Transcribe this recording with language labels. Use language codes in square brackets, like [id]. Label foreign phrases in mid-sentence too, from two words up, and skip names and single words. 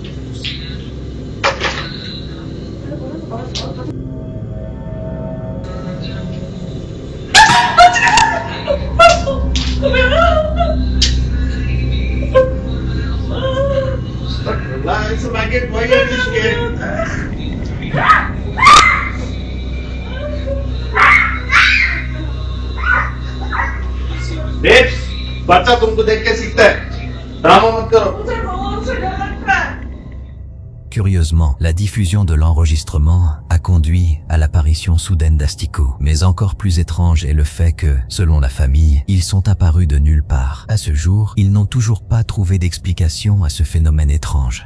[en] Relax, maggot. Why are you scared? Babes, [hi] बच्चा तुमको देख के सीखता है. ड्रामा मत करो. [fr] Curieusement, la diffusion de l'enregistrement a conduit à l'apparition soudaine d'asticots. Mais encore plus étrange est le fait que, selon la famille, ils sont apparus de nulle part. À ce jour, ils n'ont toujours pas trouvé d'explication à ce phénomène étrange.